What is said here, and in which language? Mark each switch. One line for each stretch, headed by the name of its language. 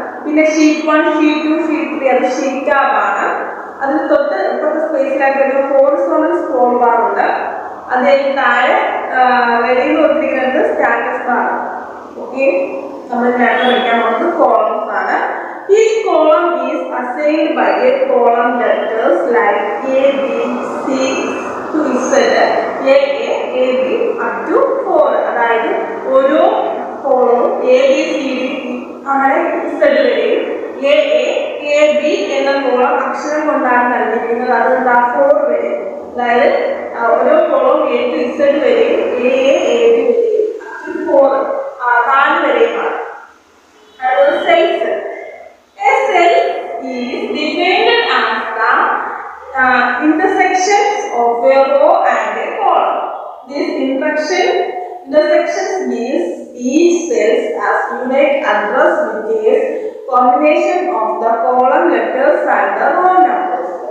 Malayalam: പിന്നെ sheet 1 sheet 2 sheet 3 അത് sheet tab ആണ്. അതിന് തൊട്ട് ഇപ്പോഴത്തെ സ്പേസിലായിട്ട് ഹോറിസോണ്ടൽ സ്ക്രോൾ ബാർ ഉണ്ട്. അത് താഴെ റെഡി കൊടുത്തിരിക്കുന്നത് സ്റ്റാറ്റസ് ബാർ. ഓക്കെ. നമ്മൾ നേരത്തെ പഠിക്കാൻ പോകുന്നത് കോളംസ് ആണ്.
English: Each column is assigned by a column letters like A, B, C to Z, A, up to 4.
Malayalam: അതായത് ഓരോ കോളവും A, B, C, D അങ്ങനെ Z വരെയും A, B എന്ന കോളം അക്ഷരം കൊണ്ടാണ് നൽകിയിരിക്കുന്നത്. അത് 4 വരെ, അതായത് ഓരോ കോളം A to Z വരെയും A, B വരെയും 4 4 വരെയുമാണ്. അതായത് cells.
English: A cell is defined as the intersections of a row and a column. This intersections gives each cell as unique address which is combination of the column letters and the row numbers.